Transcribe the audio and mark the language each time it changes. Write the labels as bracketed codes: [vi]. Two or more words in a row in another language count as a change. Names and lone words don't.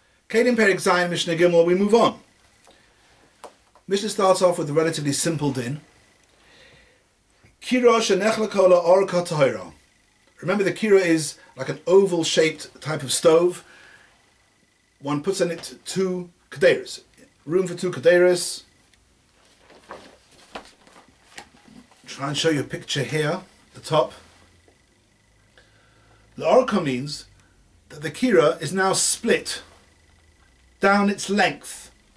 [he] Kלים Perek Zayin Mishnah Gimel, [en] we move on. Mishnah starts off with a relatively simple din. [he] Kira shenech lekola orka tahira. [en] Remember, the kira is like an oval-shaped type of stove. One puts in it 2 kederis. Room for 2 kederis. Try and show you a picture here, the top. The orka means that the kira is now split down its length.